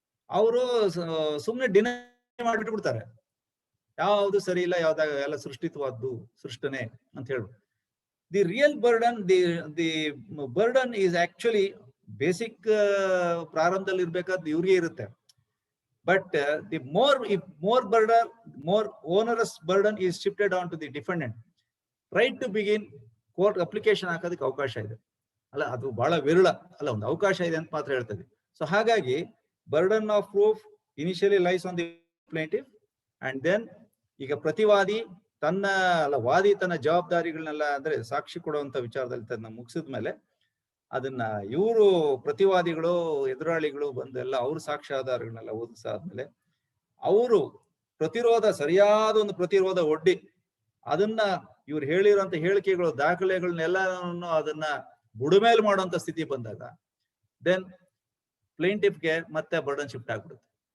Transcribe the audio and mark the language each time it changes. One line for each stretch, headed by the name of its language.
Kannada: ಅವರು ಸುಮ್ಮನೆ ಡಿನೈ ಮಾಡಿಬಿಟ್ಬಿಡ್ತಾರೆ, ಯಾವ್ದು ಸರಿ ಇಲ್ಲ, ಯಾವ್ದಾಗ ಎಲ್ಲ ಸೃಷ್ಟಿತವಾದ್ದು ಸೃಷ್ಟನೆ ಅಂತ ಹೇಳ್ಬಿಟ್ಟು.
English: the real burden, the burden is actually basic
Kannada: ಪ್ರಾರಂಭದಲ್ಲಿ ಇರ್ಬೇಕಾದ್ರೆ ಇವ್ರಿಗೆ ಇರುತ್ತೆ.
English: But the more burden, more onerous burden is shifted on to the defendant. Right to begin court application
Kannada: ಹಾಕೋದಕ್ಕೆ ಅವಕಾಶ ಇದೆ ಅಲ್ಲ, ಅದು ಬಹಳ ವಿರಳ ಅಲ್ಲ, ಒಂದು ಅವಕಾಶ ಇದೆ ಅಂತ ಮಾತ್ರ ಹೇಳ್ತದೆ.
English: so
Kannada: ಹಾಗಾಗಿ
English: burden of proof initially lies on the plaintiff, and then
Kannada: ಈಗ ಪ್ರತಿವಾದಿ ವಾದಿ ತನ್ನ ಜವಾಬ್ದಾರಿಗಳನ್ನೆಲ್ಲ, ಅಂದ್ರೆ ಸಾಕ್ಷಿ ಕೊಡುವಂತ ವಿಚಾರದಲ್ಲಿ ತನ್ನ ಮುಗಿಸಿದ ಮೇಲೆ ಅದನ್ನ ಇವರು ಪ್ರತಿವಾದಿಗಳು, ಎದುರಾಳಿಗಳು ಬಂದೆಲ್ಲ ಅವ್ರ ಸಾಕ್ಷ್ಯಾಧಾರಗಳನ್ನೆಲ್ಲ ಓದಿಸಾದ್ಮೇಲೆ ಅವರು ಸರಿಯಾದ ಒಂದು ಪ್ರತಿರೋಧ ಒಡ್ಡಿ ಅದನ್ನ ಇವ್ರು ಹೇಳಿರೋಂತ ಹೇಳಿಕೆಗಳು, ದಾಖಲೆಗಳನ್ನೆಲ್ಲವನ್ನು ಅದನ್ನ ಬುಡಮೇಲ್ ಮಾಡುವಂತ ಸ್ಥಿತಿ ಬಂದಾಗ ದೆನ್ ಪ್ಲೇಂಟಿಫ್ಗೆ ಮತ್ತೆ ಬರ್ಡನ್ ಶಿಫ್ಟ್ ಆಗ್ಬಿಡುತ್ತೆ.